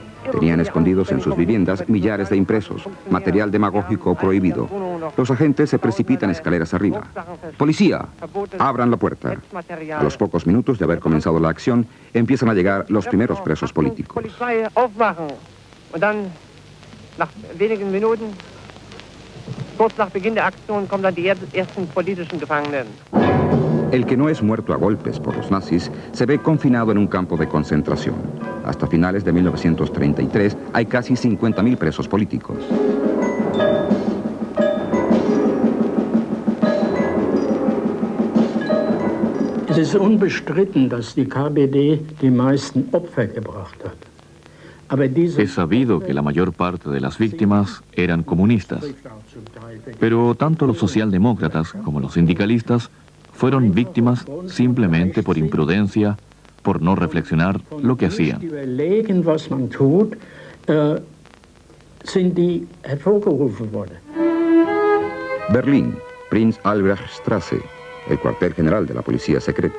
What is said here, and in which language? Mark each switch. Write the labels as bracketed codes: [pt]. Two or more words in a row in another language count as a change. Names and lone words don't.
[es] Tenían escondidos en sus viviendas millares de impresos, material demagógico prohibido. Los agentes se precipitan escaleras arriba. ¡Policía! ¡Abran la puerta! A los pocos minutos de haber comenzado la acción, empiezan a llegar los primeros presos políticos. [de] Und dann, nach wenigen Minuten, kurz nach Beginn der Aktion, kommen dann die ersten politischen Gefangenen. [es] El que no es muerto a golpes por los nazis se ve confinado en un campo de concentración. Hasta finales de 1933 hay casi 50.000 presos políticos. [de] Es ist unbestritten, dass die KPD die meisten Opfer gebracht hat. [es] Es sabido que la mayor parte de las víctimas eran comunistas, pero tanto los socialdemócratas como los sindicalistas fueron víctimas simplemente por imprudencia, por no reflexionar lo que hacían. Berlín, Prinz-Albrecht-Straße, el cuartel general de la policía secreta.